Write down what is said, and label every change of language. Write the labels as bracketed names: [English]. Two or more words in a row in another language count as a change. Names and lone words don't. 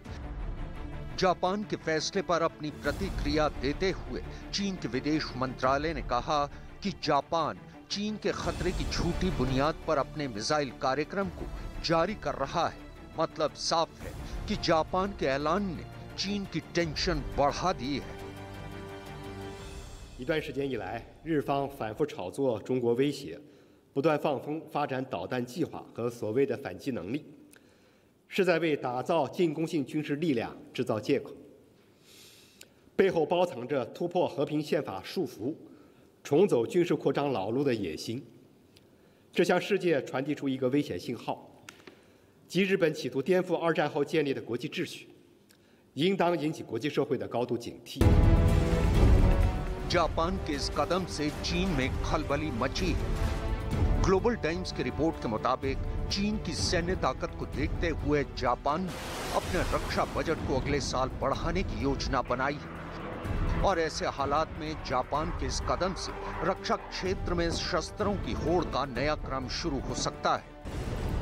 [Hindi] जापान के फैसले पर अपनी प्रतिक्रिया देते हुए चीन के विदेश मंत्रालय ने कहा कि जापान चीन के खतरे की झूठी बुनियाद पर अपने मिसाइल कार्यक्रम को जारी कर रहा है। मतलब साफ है कि जापान के ऐलान ने चीन की टेंशन बढ़ा दी है। [Chinese] 一段时间以来，日方反复炒作中国威胁，不断放风发展导弹计划和所谓的反击能力，是在为打造进攻性军事力量制造借口，背后包藏着突破和平宪法束缚、重走军事扩张老路的野心。这向世界传递出一个危险信号，即日本企图颠覆2战后建立的国际秩序，应当引起国际社会的高度警惕。 [Hindi] जापान के इस कदम से चीन में खलबली मची है। ग्लोबल टाइम्स की रिपोर्ट के मुताबिक चीन की सैन्य ताकत को देखते हुए जापान ने अपने रक्षा बजट को अगले साल बढ़ाने की योजना बनाई है और ऐसे हालात में जापान के इस कदम से रक्षा क्षेत्र में शस्त्रों की होड़ का नया क्रम शुरू हो सकता है।